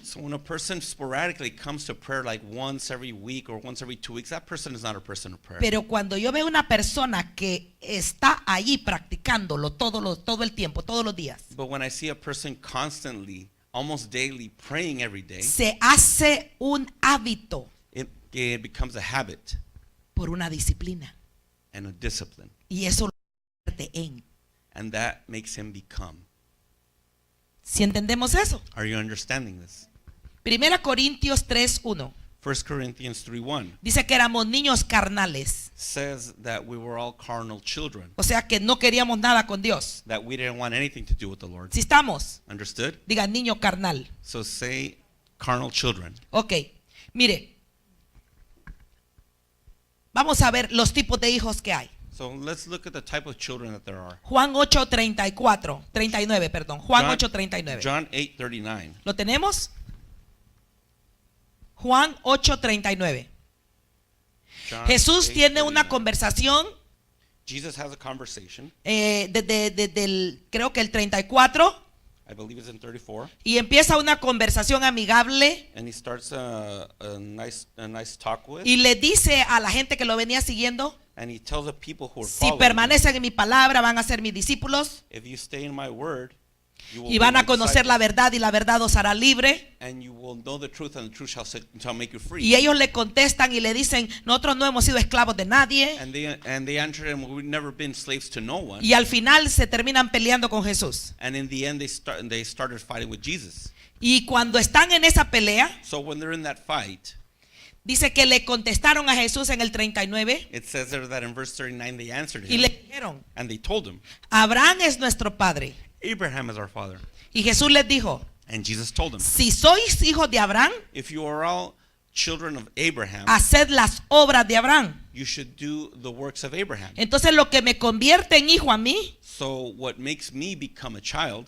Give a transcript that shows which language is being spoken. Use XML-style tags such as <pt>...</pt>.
<en>So when a person sporadically comes to prayer like once every week or once every 2 weeks, that person is not a person of prayer.</en> <es>Pero cuando yo veo una persona que está allí practicándolo todo el tiempo, todos los días,</es> <en>But when I see a person constantly, almost daily, praying every day,</en> <es>se hace un hábito</es> <en>it becomes a habit</en> <es>por una disciplina.</es> <en>and a discipline.</en> <es>Y eso lo convierte en.</es> <en>And that makes him become.</en> <es>Si entendemos eso.</es> <en>Are you understanding this?</en> <es>1 Corintios 3:1</es> <en>1 Corinthians 3:1</en> <es>dice que éramos niños carnales.</es> <en>says that we were all carnal children,</en> <es>O sea que no queríamos nada con Dios.</es> <en>that we didn't want anything to do with the Lord.</en> <es>Si estamos,</es> <en>Understood?</en> <es>diga niño carnal.</es> <en>So say carnal children.</en> <es>Ok, mire. Vamos a ver los tipos de hijos que hay.</es> <en>So let's look at the type of children that there are.</en> <es>Juan 8:39, perdón. Juan 8:39.</es> <en>John 8:39.</en> <es>¿Lo tenemos? Juan 8:39.</es> <en>John</en> <es>Jesús tiene una</es> <en>8:39.</en> <es>conversación</es> <en>Jesus has a conversation.</en> <es>desde creo que el 34</es> <en>I believe it's in 34.</en> <es>y empieza una conversación amigable</es> <en>And he starts a nice talk with.</en> <es>y le dice a la gente que lo venía siguiendo,</es> <en>And he tells the people who are</en> <es>si</es> <en>following him,</en> <es>permanecen en mi palabra van a ser mis discípulos</es> <en>if you stay in my word, you will</en> <es>y</es> <en>be</en> <es>van</es> <en>my</en> <es>a conocer la</es> <en>disciples,</en> <es>verdad y la verdad os hará libre.</es> <en>and you will know the truth, and the truth shall make you free.</en> <es>Y ellos le contestan y le dicen, nosotros no hemos sido esclavos de nadie.</es> <en>And they answered him, we've never been slaves to no one.</en> <es>Y al final se terminan peleando con Jesús.</es> <en>And in the end, they started fighting with Jesus.</en> <es>Y cuando están en esa pelea,</es> <en>So when they're in that fight,</en> <es>Dice que le contestaron a Jesús en el 39</es> <en>It says there that in verse 39 they answered</en> <es>y</es> <en>him</en> <es>le dijeron,</es> <en>and they told him,</en> <es>Abraham es nuestro padre.</es> <en>Abraham is our father.</en> <es>Y Jesús les dijo,</es> <en>And Jesus told him,</en> <es>si sois hijos de Abraham,</es> <en>if you are all children of Abraham,</en> <es>haced las obras de Abraham.</es> <en>you should do the works of Abraham.</en> <es>Entonces lo que me convierte en hijo a mí</es> <en>So what makes me become a child</en>